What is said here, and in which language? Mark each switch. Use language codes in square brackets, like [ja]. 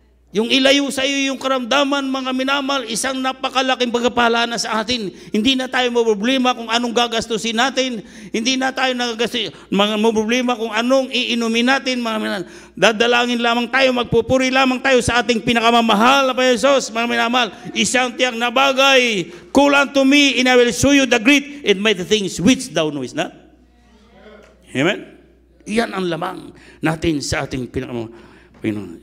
[tl] Yung ilayo sa iyo yung karamdaman, mga minamahal, isang napakalaking pagpapala na sa atin. Hindi na tayo maproblema kung anong gagastusin natin. Hindi na tayo maproblema kung anong iinumin natin, mga minamahal. Dadalangin lamang tayo, magpupuri lamang tayo sa ating pinakamamahal na Panginoon, mga minamahal. Isang tiyak na bagay, [en] call unto me and I will show you the great and mighty things which thou knowest not. Amen? [tl] Iyan ang lamang natin sa ating pinakamamahal.